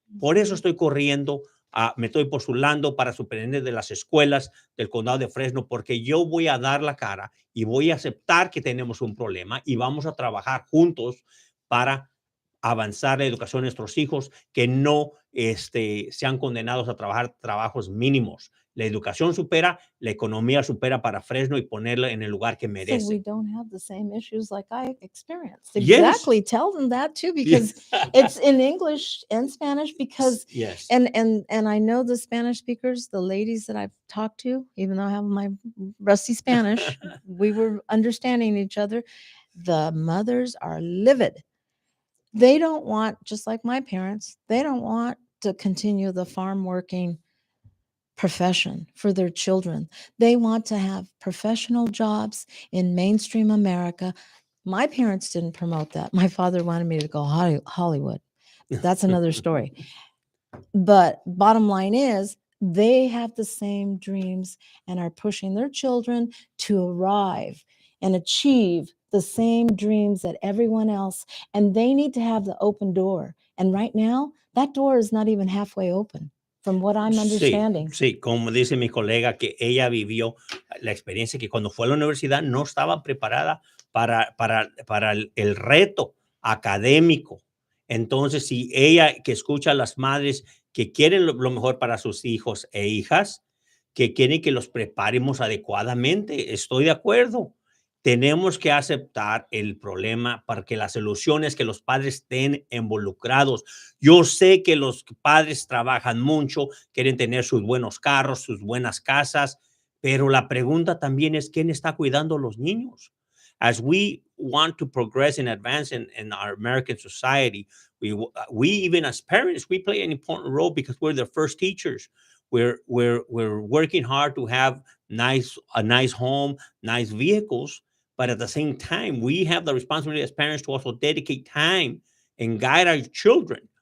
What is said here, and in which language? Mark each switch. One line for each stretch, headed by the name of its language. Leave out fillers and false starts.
Spanish: Por eso estoy corriendo, me estoy postulando para superintendente de las escuelas del condado de Fresno, porque yo voy a dar la cara y voy a aceptar que tenemos un problema y vamos a trabajar juntos para avanzar la educación de nuestros hijos, que no sean condenados a trabajar trabajos mínimos. La educación supera, la economía supera para Fresno y ponerla en el lugar que
English: So we
Spanish: merece.
English: don't have the same issues like I experienced. Yes. Exactly. Tell them that too, because it's in English and Spanish. Because Yes. and I know the Spanish speakers, the ladies that I've talked to, even though I have my rusty Spanish, we were understanding each other. The mothers are livid. They don't want, just like my parents, they don't want to continue the farm working profession for their children. They want to have professional jobs in mainstream America. My parents didn't promote that. My father wanted me to go Hollywood. That's another story. But bottom line is, they have the same dreams and are pushing their children to arrive and achieve the same dreams that everyone else, and they need to have the open door. And right now, that door is not even halfway open, from what I'm
Spanish: Sí,
English: understanding.
Spanish: sí, como dice mi colega que ella vivió la experiencia que cuando fue a la universidad no estaba preparada para el reto académico. Entonces, si ella que escucha a las madres que quieren lo mejor para sus hijos e hijas, que quieren que los preparemos adecuadamente, estoy de acuerdo. Tenemos que aceptar el problema para que la solución es que los padres estén involucrados. Yo sé que los padres trabajan mucho, quieren tener sus buenos carros, sus buenas casas, pero la pregunta también es, ¿quién está cuidando a los niños?
English: As we want to progress and advance in our American society, we even as parents, we play an important role because we're the first teachers. We're working hard to have a nice home, nice vehicles, but at the same time, we have the responsibility as parents to also dedicate time and guide our children.